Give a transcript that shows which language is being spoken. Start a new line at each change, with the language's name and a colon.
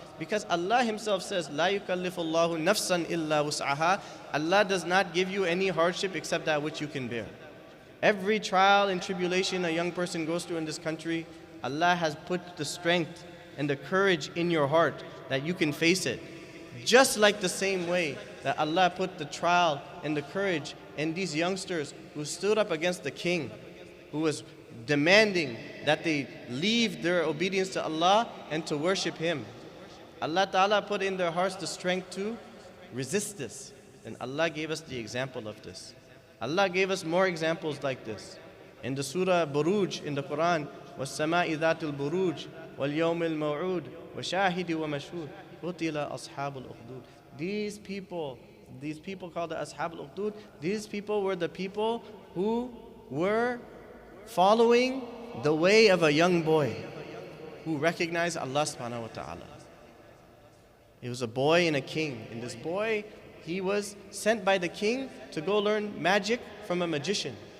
English: Because Allah Himself says,
Arabic: لا يكلف الله نفسا إلا وسعها.
English: Allah does not give you any hardship except that which you can bear. Every trial and tribulation a young person goes through in this country, Allah has put the strength and the courage in your heart that you can face it. Just like the same way that Allah put the trial and the courage in these youngsters who stood up against the king, who was demanding that they leave their obedience to Allah and to worship Him. Allah Ta'ala put in their hearts the strength to resist this. And Allah gave us the example of this. Allah gave us more examples like this. In the Surah Buruj in the Quran,
Arabic: وَالسَّمَاءِ ذَاتِ الْبُرُوجِ وَالْيَوْمِ الْمَوْعُودِ وَشَاهِدِ وَمَشْهُودِ قُتِلَ أَصْحَابُ الْأُخْدُودِ.
English: These people called the Ashab al-Ukhdud, these people were the people who were following the way of a young boy who recognized Allah subhanahu wa ta'ala. It was a boy and a king. And this boy, he was sent by the king to go learn magic from a magician.